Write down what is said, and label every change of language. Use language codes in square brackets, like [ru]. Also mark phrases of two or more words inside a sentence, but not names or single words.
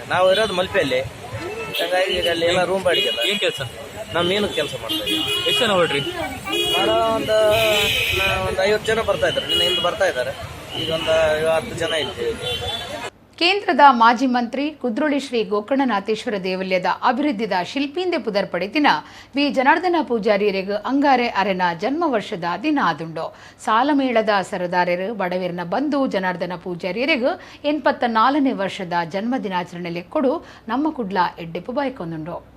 [kn] ನಾವು ಇರೋದು ಮಲ್ಪೆಯಲ್ಲಿ, ಹಾಗಾಗಿ ಈಗ ಅಲ್ಲಿ ಎಲ್ಲ ರೂಮ್ ಬಾಡಿಗೆ. ಏನ್ ಕೆಲಸ? ನಾವು ಮೀನು ಕೆಲಸ ಮಾಡ್ತಾ ಇದ್ದೀವಿ. ಎಷ್ಟು ಜನ ಹೊಡ್ರಿ? ಒಂದು 50 ಜನ ಬರ್ತಾ ಇದ್ದಾರೆ. ನಿನ್ನೆ ಇಂದು ಬರ್ತಾ ಇದ್ದಾರೆ. ಈಗ ಒಂದು 10 ಜನ ಇದ್ದೀವಿ. [tcy] ಕೇಂದ್ರದ ಮಾಜಿ ಮಂತ್ರಿ ಕುದ್ರೋಳಿ ಶ್ರೀ ಗೋಕರ್ಣನಾಥೇಶ್ವರ ದೇವಾಲಯದ ಅಭಿವೃದ್ಧಿದ ಶಿಲ್ಪೀಂದೆ ಪುದರ್ ಪಡಿತಿನ ವಿ ಜನಾರ್ದನ ಪೂಜಾರಿಯರಿಗೆ ಅಂಗಾರೆ ಅರೆನ ಜನ್ಮ ವರ್ಷದ ದಿನ ಆದುಂಡು. ಸಾಲಮೇಳದ ಸರದಾರರು ಬಡವೇರನ ಬಂಧು ಜನಾರ್ದನ ಪೂಜಾರಿಯರಿಗೆ 84ನೇ ವರ್ಷದ ಜನ್ಮ ದಿನಾಚರಣೆಯಲ್ಲಿ ಕೊಡು ನಮ್ಮ ಕುಡ್ಲ ಎಡ್ಡೆಪ್ಪು ಬಾಯ್ಕೊಂದುಂಡು.